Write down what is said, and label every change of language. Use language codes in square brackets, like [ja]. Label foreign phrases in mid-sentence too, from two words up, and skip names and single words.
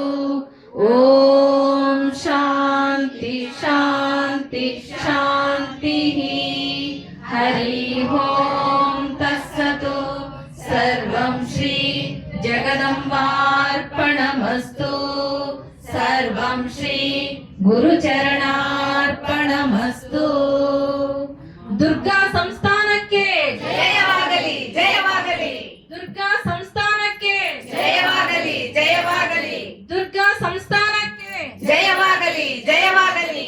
[sa] ಓಂ ಶಾಂತಿ ಶಾಂತಿ ಶಾಂತಿ. ಹರಿ ಓಂ ತತ್ಸತ್. ಸರ್ವಂ ಶ್ರೀ ಜಗದಂಬಾರ್ಪಣಮಸ್ತು. ಸರ್ವಂ ಶ್ರೀ ಗುರುಚರಣಾರ್ಪಣಮಸ್ತು. [kn] ದುರ್ಗಾ ಸಂಸ್ಥಾನಕ್ಕೆ ಜಯವಾಗಲಿ, ಜಯವಾಗಲಿ. ದುರ್ಗಾ ಸಂಸ್ಥಾನಕ್ಕೆ ಜಯವಾಗಲಿ, ಜಯವಾಗಲಿ. ದುರ್ಗಾ ಸಂಸ್ಥಾನಕ್ಕೆ ಜಯವಾಗಲಿ, ಜಯವಾಗಲಿ.